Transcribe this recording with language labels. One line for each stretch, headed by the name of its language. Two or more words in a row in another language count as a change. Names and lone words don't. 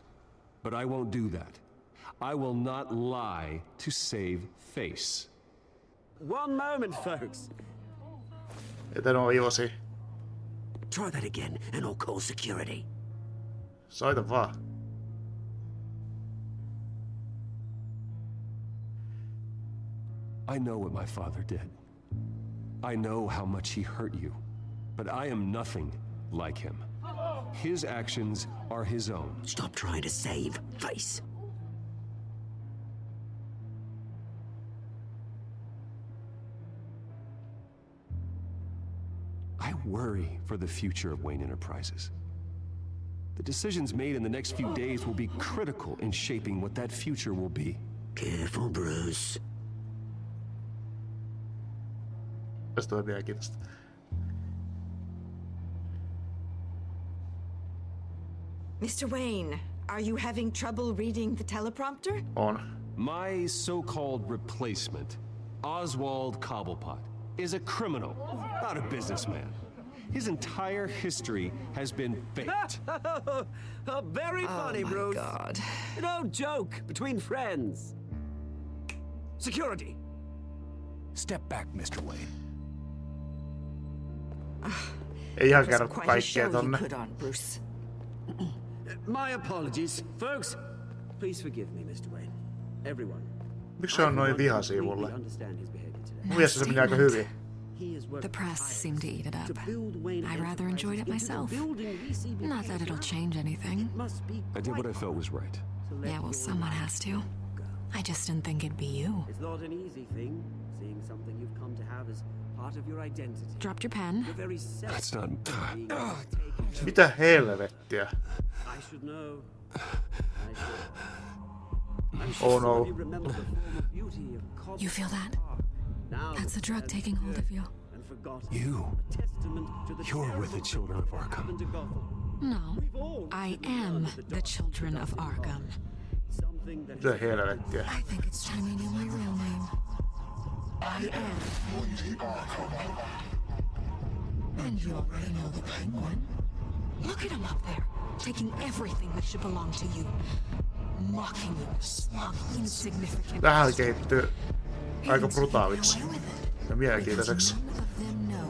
English: But I won't do that. I will not lie to save face. One moment, folks. Try that again, and I'll call security.
Finnish: Soita vaan.
English: I know what my father did. I know how much he hurt you. But I am nothing like him. His actions are his own. Stop trying to save face. I worry for the future of Wayne Enterprises. The decisions made in the next few days will be critical in shaping what that future will be. Careful, Bruce.
Finnish: Tästä on mielenkiintoista.
English: Mr. Wayne, are you having trouble reading the teleprompter? On. My so-called replacement, Oswald Cobblepot, is a criminal, not a businessman. His entire history has been faked. Very funny, my Bruce. God. No joke between friends. Security. Step back, Mr. Wayne.
Finnish: Ei ihan kerro kaikkea tonne.
English: My apologies, folks. Please forgive me, Mr. Wayne. Everyone.
Finnish: Miksi se on noin vihaisia mulle? Mun mielestä se meni aika hyvin.
English: The press seemed to eat it up. I rather enjoyed it myself. Not that it'll change anything. I did what I felt was right. Yeah, well, someone has to. I just didn't think it'd be you. It's not an easy thing, seeing something you've come to have as part of your identity. Dropped your pen? That's not...
Finnish: Mitä helvettiä?
English: I should know. Oh no. You feel that? That's the drug taking hold of you. You're with the children of Arkham. No, I am the children of Arkham.
Finnish: Mitä helvettiä?
English: I think it's time you knew my real name. I am. And you already know the Penguin. Look at him up there, taking everything that should belong to you. Mocking you, smug, insignificant.
Finnish: Tähän kehittyy aika brutaaliksi ja mielenkiintoiseksi.
English: None of them